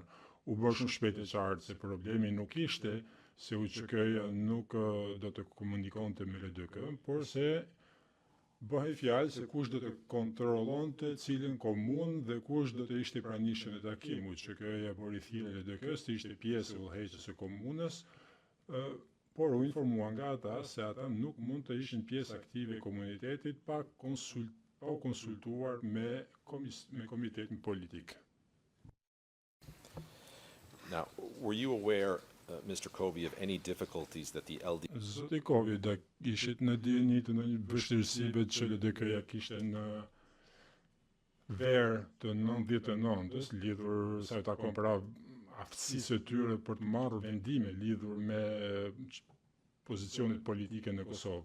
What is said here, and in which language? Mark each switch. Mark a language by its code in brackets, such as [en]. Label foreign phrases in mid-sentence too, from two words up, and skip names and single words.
[sq] U bë shumë shpejt e qartë se problemi nuk ishte se UÇK-ja nuk do të komunikonte me LDK, por se bëhej fjalë se kush do të kontrollonte cilën komunë dhe kush do të ishte i pranishëm në takim. UÇK-ja mori thirrje LDK-s të ishte pjesë e udhëheqës së komunës, por u informua nga ata se ata nuk mund të ishin pjesë aktive e komunitetit pa konsultuar me komitetin politik. [en] Now, were you aware, Mr. Covey, of any difficulties that the LD... [sq] Zoti Covey, da ishit në dini të ndonjë vështirësive që LDK-ja kishte në verë të 99-s, lidhur sa i takon pra aftësisë së tyre për të marrë vendime lidhur me pozicionet politike në Kosovë.